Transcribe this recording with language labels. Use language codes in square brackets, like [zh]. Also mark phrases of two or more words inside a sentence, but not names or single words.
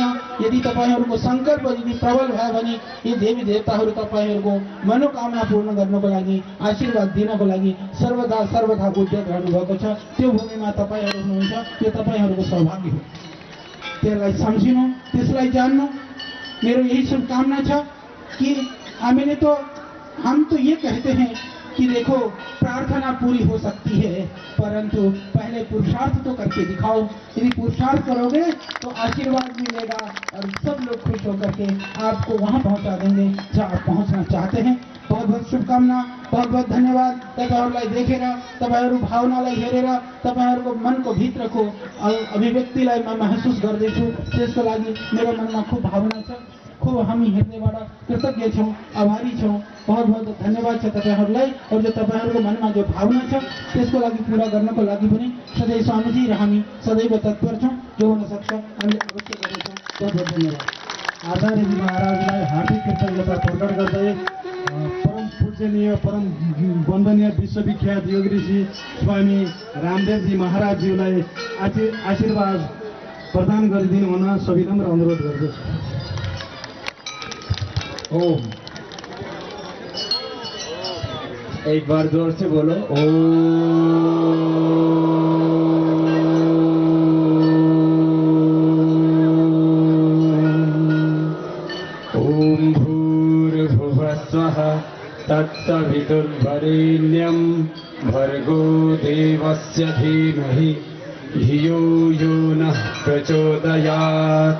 [ne] यदि तपाईहरूको सङ्कल्प यदि प्रबल भयो भने यी देवी देवताहरू तपाईहरूको मनोकामना पूर्ण गर्नको लागि, आशीर्वाद दिनको लागि सर्वदा सर्वथा उद्यत रहनुभएको छ। त्यो भूमिमा तपाईहरू हुनुहुन्छ, यो तपाईहरूको सौभाग्य हो। त्यसलाई सम्झिनु, त्यसलाई जान्नु मेरो यही शुभकामना छ कि [hi] हम तो ये कहते हैं कि देखो प्रार्थना पूरी हो सकती है, परंतु पहले पुरुषार्थ तो करके दिखाओ। यदि पुरुषार्थ करोगे तो आशीर्वाद मिलेगा और सब लोग खुश होकर के आपको वहां पहुंचा देंगे जहां आप पहुंचना चाहते हैं। बहुत बहुत शुभकामना, बहुत बहुत धन्यवाद। [ne] तपाईहरुलाई देखेर, तपाईहरु भावनालाई हेरेर, तपाईहरुको मनको भित्रको अभिव्यक्तिलाई म महसुस गर्दैछु। त्यसको लागि मेरो मनमा खूब भावना छ। खूब हामी हृदयबाट कृतज्ञ छौँ, आभारी छौँ। [hi] बहुत बहुत [ne] धन्यवाद छ तपाईहरुलाई। और जो तपाईहरुको मनमा जो भावना छ त्यसको लागि पूरा गर्नको लागि पनि सधैँ स्वामीजी र हामी सदैव तत्पर छौँ। जो हुन सक्छ हामीले अवश्य गर्नेछौँ। [hi] बहुत बहुत धन्यवाद। [ne] आचार्यजी महाराजलाई हार्दिक कृतज्ञता प्रकट गर्दै परम पूजनीय, परम वन्दनीय, विश्वविख्यात योग ऋषि स्वामी रामदेवजी महाराजज्यूलाई आशीर्वाद प्रदान गरिदिनु हुन सविनम्र अनुरोध गर्दछु। [hi] ओम, एक बार जोर से बोलो ओम। [sa] ओम भूर्भुवः स्वः तत्सवितुर्वरेण्यं भर्गो देवस्य धीमहि धियो यो नः प्रचोदयात्।